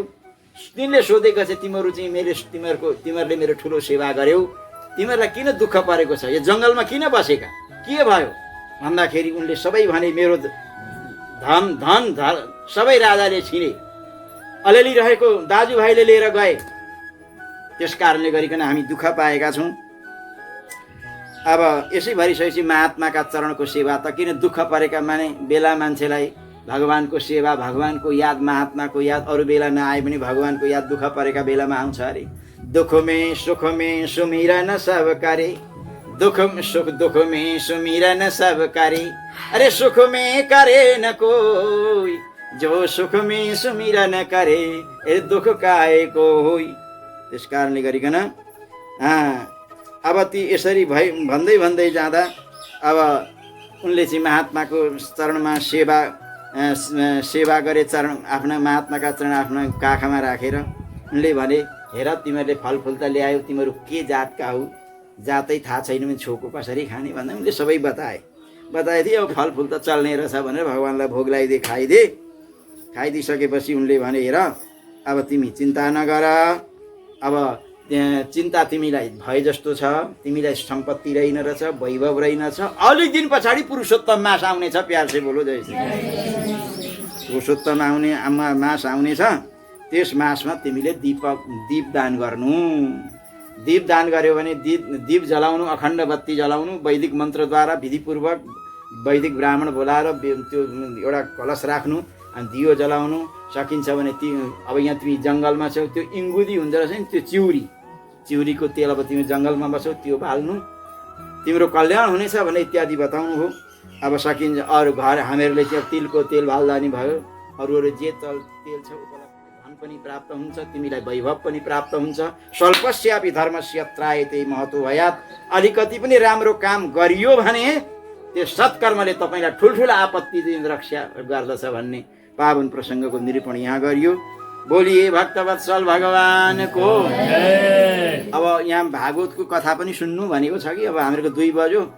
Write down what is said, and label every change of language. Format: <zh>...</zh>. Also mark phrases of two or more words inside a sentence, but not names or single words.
<ne>तिमीले सोधेको छ तिमीहरू चाहिँ तिमीहरूले मेरो ठुलो सेवा गर्यौ, तिमीहरूलाई किन दुःख परेको छ, यो जङ्गलमा किन बसेका, के भयो भन्दाखेरि उनले सबै भने मेरो धन सबै राजाले छिने, अलिअलि रहेको दाजुभाइले लिएर गए, त्यस कारणले गरिकन हामी दुःख पाएका छौँ। अब यसै भरिसकेपछि महात्माका चरणको सेवा त किन दुःख परेका बेला मान्छेलाई भगवानको सेवा, भगवानको याद, महात्माको याद अरू बेला नआए पनि भगवानको याद दुःख परेका बेलामा आउँछ अरे।</ne> <hi>दुःख में सुख में सुमिरन सब करे, दुख में सुमिरन सब करे, अरे सुख में करे न कोई, जो सुख में सुमिरन करे, ए दुख काहे को होई।</hi> <ne>त्यस कारणले गरिकन अब ती यसरी भन्दै जाँदा अब उनले चाहिँ महात्माको चरणमा सेवा गरे। चरण आफ्ना महात्माका चरण आफ्ना काखमा राखेर उनले भने हेर तिमीहरूले फलफुल त ल्यायौ, तिमीहरू के जातका हो, जातै थाहा छैन भने छोको कसरी खाने भन्दा उनले सबै बताएथे। अब फलफुल त चल्ने रहेछ भनेर भगवान्लाई भोग लगाइदिए, खाइदिइसकेपछि उनले भने हेर अब तिमी चिन्ता नगर, अब त्यहाँ चिन्ता तिमीलाई भए जस्तो छ, तिमीलाई सम्पत्ति रहेनछ, वैभव रहेनछ, अलिक दिन पछाडि पुरुषोत्तम मास आउनेछ।</ne> <hi>प्यार से बोलो जय श्री कृष्ण।</hi> <ne>पुरुषोत्तम आउने मास आउनेछ। त्यस मासमा तिमीले दीप दान गर्नु। दीप दान गर्यो भने दीप जलाउनु, अखण्ड बत्ती जलाउनु, वैदिक मन्त्रद्वारा विधिपूर्वक वैदिक ब्राह्मण बोलाएर त्यो एउटा कलश राख्नु अनि दियो जलाउनु। सकिन्छ भने अब यहाँ तिमी जङ्गलमा छौ, त्यो इङ्गुदी हुन्छ रहेछ नि, त्यो चिउरीको तेल अब तिमी जङ्गलमा बसौ, त्यो बाल्नु, तिम्रो कल्याण हुनेछ भने इत्यादि बताउनु हो। अब सकिन्छ अरू घर हामीहरूले चाहिँ तिलको तेल बाल्दा नि भयो। अरू जे तेल छ धन पनि प्राप्त हुन्छ, तिमीलाई वैभव पनि प्राप्त हुन्छ।</ne> <sa>स्वल्पस्यापि धर्मस्य त्रायते महतो भयात्।</sa> <ne>अलिकति पनि राम्रो काम गरियो भने त्यो सत्कर्मले तपाईँलाई ठुल्ठुला आपत्ति रक्षा गर्दछ भन्ने पावन प्रसङ्गको निरूपण यहाँ गरियो। बोलिए भक्तवत्सल भगवानको। अब यहाँ भागवतको कथा पनि सुन्नु भनेको छ कि अब हामीहरूको 2 बज्यो।</ne>